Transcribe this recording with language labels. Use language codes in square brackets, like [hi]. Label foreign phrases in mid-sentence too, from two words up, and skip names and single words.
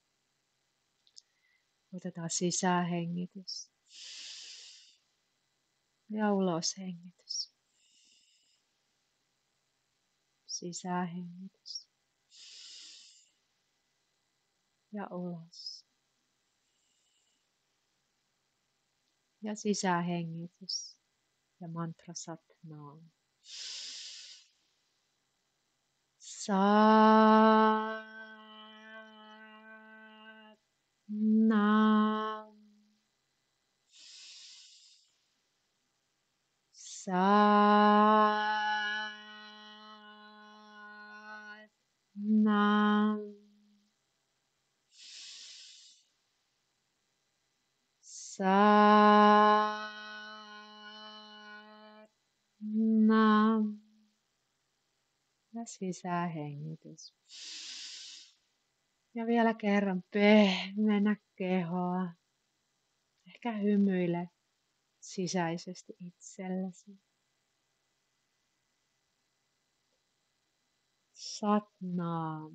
[fi] Otetaan sisäänhengitys ja uloshengitys. Sisäänhengitys ja ulos. Ja sisäänhengitys ja mantra [pa] ਸਤਿ ਨਾਮ. ਸਤਿ ਨਾਮ. ਸਤਿ ਨਾਮ. ਸਤਿ ਨਾਮ. [fi] Ja sisäänhengitys. Ja vielä kerran pehmennä kehoa. Ehkä hymyile sisäisesti itsellesi. [pa] ਸਤਿ ਨਾਮ.